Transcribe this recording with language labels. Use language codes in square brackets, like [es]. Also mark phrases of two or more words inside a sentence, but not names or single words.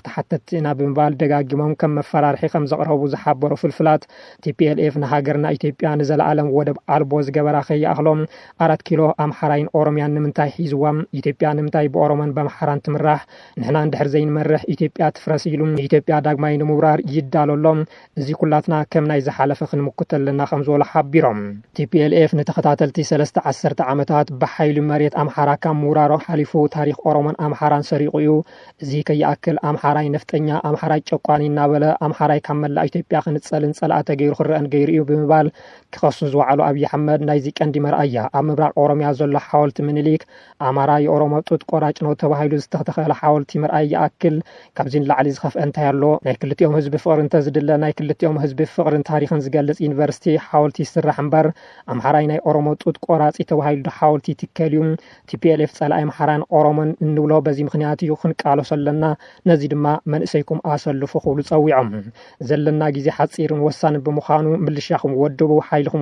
[ti] ተሓተትና ብምባል ደጋጊሞም ከም መፈራርሒ ከም ዘቕረቡ ዝሓበሩ ፍልፍላት TPLF ንሃገርና ኢትዮጵያ ንዘለዓለም ወደብ ኣልቦ ዝገበራ ከይኣኽሎም 4 ኪሎ ኣምሓራይን ኦሮምያን ንምንታይ ሒዝዋ ኢትዮጵያ ንምንታይ ብኦሮሞን በአምሓራን ትምራሕ ንሕና እንድሕር ዘይንመርሕ ኢትዮጵያ ትፍረስ ኢሉ ኢትዮጵያ ዳግማይ ንምብራር ይዳለሎም እዚ ኩላትና ከም ናይ ዝሓለፈ ክንምክተልና ከም ዝበሉ ሓቢሮም TPLF ንተኸታተልቲ 3 ዓመታት ብሓይሊ መሬት ኣምሓራ ካብ ምውራሮ ሓሊፉ ታሪክ ኦሮሞን ኣምሓራን ሰሪቑ እዩ እዚ ከይኣክል ኣምሓራይ ነፍጠኛ ኣምሓራይ ጨቋኒ እናበለ ኣምሓራይ ካብ መላእ ኢትዮጵያ ክንጸልን ጸላእተ ገይሩ ክረአን ገይሩ እዩ ብምባል ክኸሱ ዝወዓሉ ኣብይ ኣሕመድ ናይዚ ቀንዲ መርኣያ ኣብ ምብራቅ ኦሮሚያ ዘሎ ሓወልቲ ምኒልክ [am] ኣማራ የኦሮሞ ጡጥ ቆራጭ ነው [ti] ተባሂሉ ዝተተኸለ ሓወልቲ መርኣይ ይኣክል ካብዚ ንላዕሊ ዝኸፍአ እንታይ ኣሎ ናይ ክልቲኦም ህዝቢ ፍቕሪ እንተዝድለ ናይ ክልቲኦም ህዝቢ ፍቕርን ታሪኽን ዝገልጽ ዩኒቨርሲቲ ሓወልቲ ይስራሕ እምበር ኣምሓራይ ናይ ኦሮሞ ጡጥ ቆራጺ ተባሂሉ ሓወልቲ ትከል እዩ TPLF ጸላኢ ኣምሓራን ኦሮሞን እንብሎ በዚ ምክንያት እዩ ክንቃለሶ ኣለና ነዚ ድማ መንእሰይኩም ኣሰልፉ ክብሉ ጸዊዖም ዘለና ግዜ ሓጺርን ወሳንን ብምዃኑ ምልሻኹም ወድቡ ሓይልኩም